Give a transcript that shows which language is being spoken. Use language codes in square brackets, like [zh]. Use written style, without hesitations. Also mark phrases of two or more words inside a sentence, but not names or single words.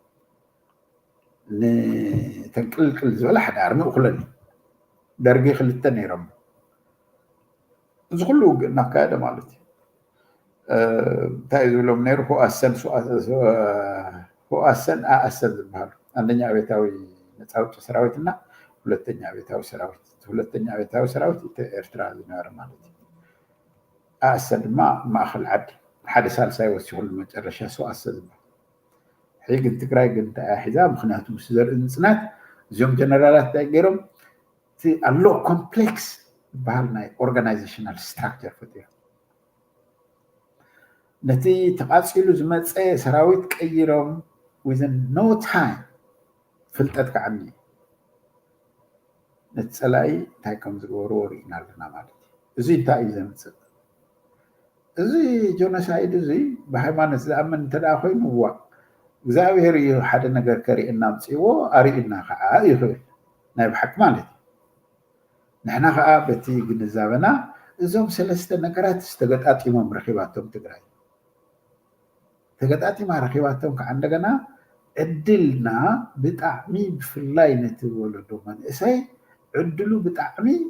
[ti] ንተንቅልቅል ዝበለ ሓደ ኣርሚ እኹለን እዩ ደርጊ ክልተ ነይሮም እዚ ኩሉ ውግእ እናካየደ ማለት እዩ እንታይ እዩ ዝብሎም ነይሩ ሁኣሰን ኣኣሰን ዝበሃሉ [am] አንደኛ አብዮታዊ ነፃ አውጪ ሰራዊትና ሁለተኛ አብዮታዊ ሰራዊት ሁለተኛ አብዮታዊ ሰራዊት ኤርትራ [ti] ዝነበረ ማለት እዩ ኣኣሰን ድማ ማእኸል ዓዲ ሓደ ሳልሳይ ወሲኹሉ መጨረሻ ሰውኣሰ ዝበሃል ሕጂ ግን ትግራይ ግን እንታይ ሒዛ ምክንያቱ ምስ ዘርኢ ምፅናት እዚኦም ጀነራላት እንታይ ገይሮም እቲ ኣሎ ኮምፕሌክስ ዝበሃል ናይ [en] organizational structure [ti] ፈጢሮም ነቲ ተቃፂሉ ዝመፀ ሰራዊት ቀይሮም [en] within no time [ti] ፍልጠት ከዓኒ ነቲ ፀላኢ እንታይ ከም ዝገበርዎ ርኢና ኣለና ማለት እዩ እዚ እንታይ እዩ ዘምፅእ እዚ ጆኖሳይድ እዚ ብሃይማኖት ዝኣምን እንተደኣ ኮይኑ ዋ እግዚኣብሔር እዩ ሓደ ነገር ከሪእና ምፅዎ ኣርኢና ከዓ ይኽእል ናይ ብሓቂ ማለት እዩ ንሕና ከዓ በቲ ግንዛበና እዞም ሰለስተ ነገራት ዝተገጣጢሞም ረኪባቶም ትግራይ ተገጣጢማ ረኪባቶም ከዓ እንደገና ዕድልና ብጣዕሚ ብፍላይ ነቲ ወለዶ መንእሰይ ዕድሉ ብጣዕሚ